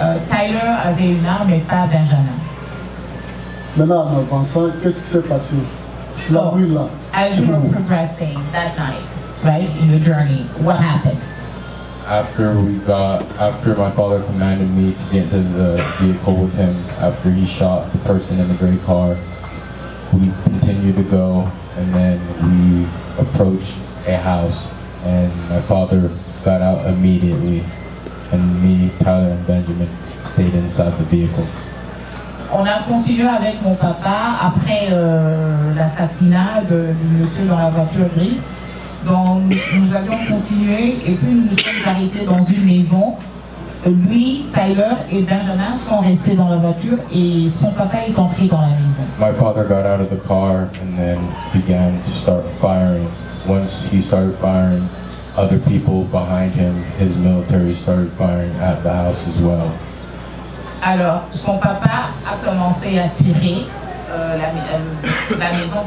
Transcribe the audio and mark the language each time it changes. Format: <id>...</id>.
<fr>Tyler avait une arme, mais pas Benjamin. Maintenant, en avançant, qu'est-ce qui s'est passé? La nuit là.</fr> <en>As you were progressing that night, right, in your journey, what happened? after my father commanded me to get into the vehicle with him, after he shot the person in the gray car, we continued to go, and then we approached a house, and my father got out immediately, and me, Tyler, and Benjamin stayed inside the vehicle.</en> <fr>On a continué avec mon papa après l'assassinat du monsieur dans la voiture grise. Donc nous avions continué et puis nous nous sommes arrêtés dans une maison. Lui, Tyler et Benjamin sont restés dans la voiture et son papa est entré dans la maison.</fr> <en>My father got out of the car and then began to start firing. Once he started firing, other people behind him, his military, started firing at the house as well.</en> <fr>Alors, son papa a commencé à tirer la maison.</fr>